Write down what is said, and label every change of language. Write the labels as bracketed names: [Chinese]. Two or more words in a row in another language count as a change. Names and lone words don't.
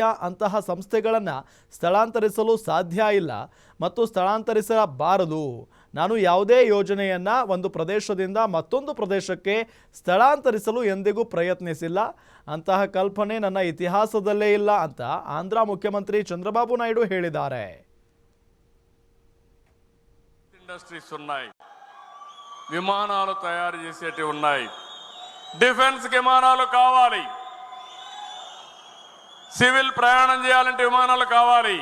[Kannada] ಅಂತಹ ಸಂಸ್ಥೆಗಳನ್ನು ಸ್ಥಳಾಂತರಿಸಲು ಸಾಧ್ಯ ಇಲ್ಲ ಮತ್ತು ಸ್ಥಳಾಂತರಿಸಬಾರದು. ನಾನು ಯಾವುದೇ ಯೋಜನೆಯನ್ನು ಒಂದು ಪ್ರದೇಶದಿಂದ ಮತ್ತೊಂದು ಪ್ರದೇಶಕ್ಕೆ ಸ್ಥಳಾಂತರಿಸಲು ಎಂದಿಗೂ ಪ್ರಯತ್ನಿಸಿಲ್ಲ. ಅಂತಹ ಕಲ್ಪನೆ ನನ್ನ ಇತಿಹಾಸದಲ್ಲೇ ಇಲ್ಲ ಅಂತ ಆಂಧ್ರ ಮುಖ್ಯಮಂತ್ರಿ చంద్రబాబు నాయుడు ಹೇಳಿದ್ದಾರೆ. [Telugu] ఇండస్ట్రీస్ ఉన్నాయి, విమానాలు తయారు చేసేటి ఉన్నాయి, డిఫెన్స్ విమానాలు కావాలి, సివిల్ ప్రయాణం చేయాలంటే విమానాలు కావాలి.